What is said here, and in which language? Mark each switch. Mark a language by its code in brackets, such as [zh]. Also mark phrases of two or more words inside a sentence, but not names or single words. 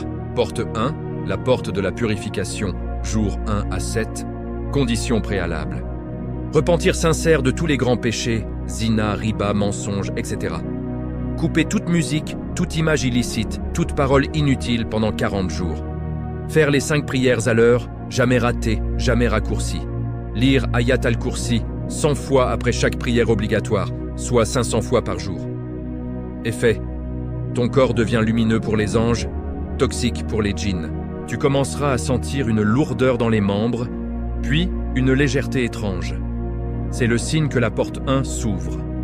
[fr] Porte 1, la porte de la purification, jours 1 à 7, conditions préalables. Repentir sincère de tous les grands péchés, zina, riba, mensonge, etc. Couper toute musique, toute image illicite, toute parole inutile pendant 40 jours. Faire les 5 prières à l'heure, jamais ratées, jamais raccourcies. Lire Ayat al-Kursi 100 fois après chaque prière obligatoire, soit 500 fois par jour. Effet. Ton corps devient lumineux pour les anges, toxique pour les djinns. Tu commenceras à sentir une lourdeur dans les membres, puis une légèreté étrange. C'est le signe que la porte 1 s'ouvre.